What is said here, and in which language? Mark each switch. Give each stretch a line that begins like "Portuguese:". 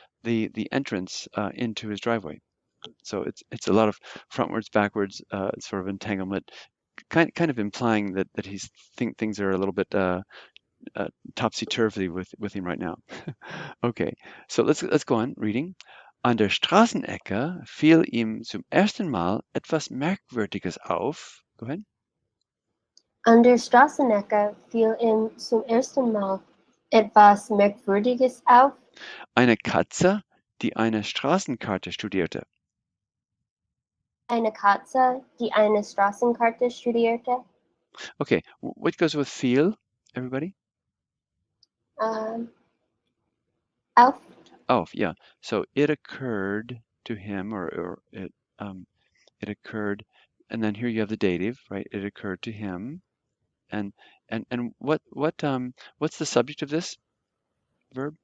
English: The entrance into his driveway. So it's a lot of frontwards, backwards, sort of entanglement, kind of implying that he's things are a little bit topsy-turvy with him right now. Okay, so let's go on reading.
German: An der Straßenecke fiel ihm zum ersten Mal etwas Merkwürdiges auf.
English: Go ahead.
German: An der Straßenecke fiel ihm zum ersten Mal etwas Merkwürdiges auf. Eine Katze, die eine Straßenkarte studierte. Eine Katze, die eine Straßenkarte studierte.
English: Okay, what goes with feel, everybody?
German: Auf.
English: Oh, yeah. So it occurred to him, or it occurred, and then here you have the dative, right? It occurred to him, and what's the subject of this verb?